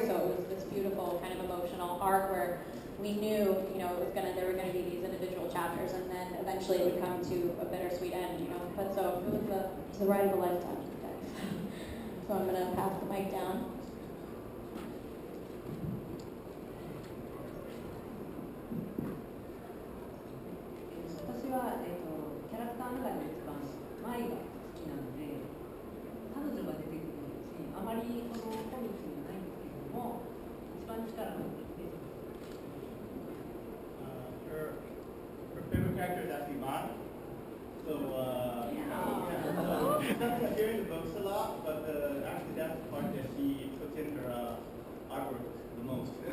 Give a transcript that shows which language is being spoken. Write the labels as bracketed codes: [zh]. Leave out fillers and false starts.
[en] So it was this beautiful kind of emotional arc where we knew, there were gonna be these individual chapters, and then eventually it would come to a bittersweet end. But so it was the ride of a lifetime, guys. So I'm gonna pass the mic down. [ja] 私は、キャラクターの中で一番舞が好きなので、彼女が出てくるシーン、あまりそのコミックにはないんですけれども、一番力を持って出てくる。 [en] Her favorite character is actually mine. So, she doesn't appear in the books a lot, but actually that's the part that she puts in her artwork the most.